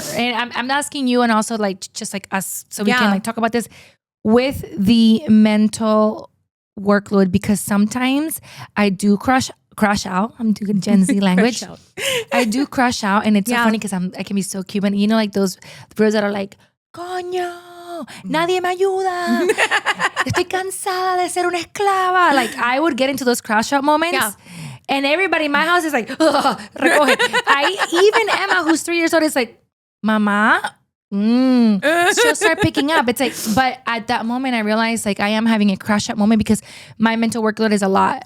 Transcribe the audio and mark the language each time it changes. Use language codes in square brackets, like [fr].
[en] And I'm asking you, and also like just like us, so we can like talk about this with the mental workload, because sometimes I do crush crush out. I'm doing Gen Z language. I do crush out, and it's so funny because I can be so Cuban. You know, like those girls that are like, [es] coño, nadie me ayuda. Estoy cansada de ser una esclava. [en] Like I would get into those crush out moments. Yeah. And everybody in my house is like, [es] recoge. [en] Even Emma, who's 3 years old, is like, Mama. She'll start picking up. It's like, but at that moment, I realized like I am having a crush out moment because my mental workload is a lot.